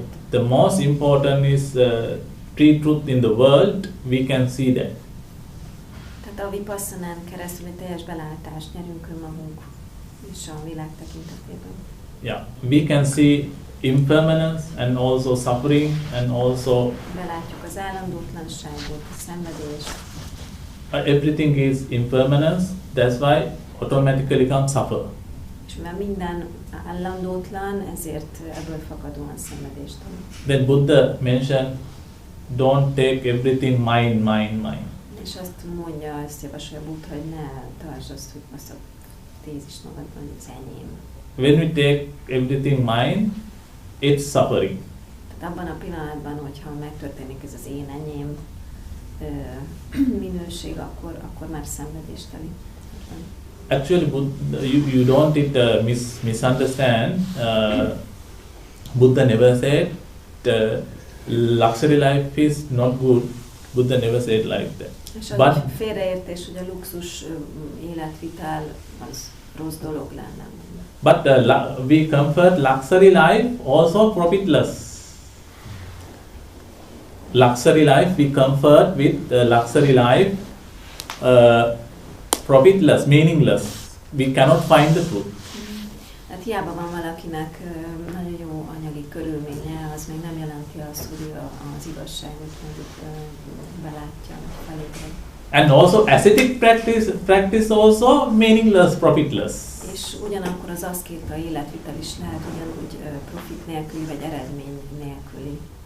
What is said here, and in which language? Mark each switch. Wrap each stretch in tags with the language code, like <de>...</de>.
<en>The most important is pre-truth in the world. We can see that.</en> <hu>Tehát a vipassanán keresztül egy teljes belátást nyerünk önmagunk és a világ tekintetében.</hu> <en>Yeah, we can see impermanence and also suffering and also</en> <hu>belátjuk az állandótlanságot, a szenvedést.</hu> <en>Everything is impermanence. That's why automatically come suffer.</en> <hu>És mert minden állandótlan, ezért ebből fakadóan szenvedést tanul.</hu> <en>Then Buddha mentioned, don't take everything mine.</en> <hu>És azt mondja, azt javasolja Buddha, hogy ne tartsd azt a tézis magadban, hogy az enyém.</hu> <en>When we take everything mine, it's suffering.</en> <hu>Tehát abban a pillanatban, hogyha megtörténik ez az én enyém minőség, akkor már szenvedésteli.</hu> <en>Actually, you don't misunderstand. Buddha never said luxury life is not good. Buddha never said like that.</en> <hu>És az félreértés, hogy a luxus életvitel az rossz dolog lenne.</hu> <en>But we comfort luxury life also profitless. Luxury life, we comfort with luxury life profitless, meaningless. We cannot find the truth.</en> <hu>Hát hiába van valakinek nagyon jó anyagi körülménye, az még nem jelenti azt, hogy ő az igazságot mondjuk belátja, felébred.</hu> <en>And also ascetic practice also meaningless, profitless.</en> <hu>És ugyanakkor az aszkéta életvitel is lehet ugyanúgy profit nélküli vagy eredmény nélküli.</hu>